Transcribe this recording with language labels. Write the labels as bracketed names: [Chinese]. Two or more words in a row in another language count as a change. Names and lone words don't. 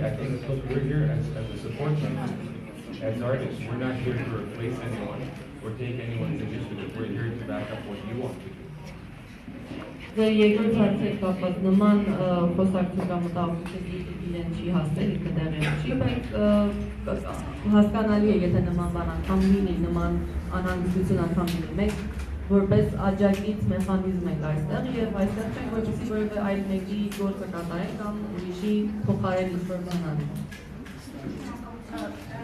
[English] I think look, we're here as a support team, as artists. We're not here to replace anyone or take anyone's initiative. We're here to back up what you want to do. [Armenian] Ձեր երկրորդ հարցի կապված նման խոսակցության մտահոգություն իրեն չի հասել, ինքը դեռ չի, բայց հասկանալի է, եթե նման բան անգամ լինի, նման անհանգստություն անգամ լինի։ Մենք որպես աջակից մեխանիզմ ենք այստեղ եւ այստեղ չենք որպեսզի որևէ այլ մեկի գործը կատարենք կամ ուրիշի փոխարեն ինչ-որ բան անենք։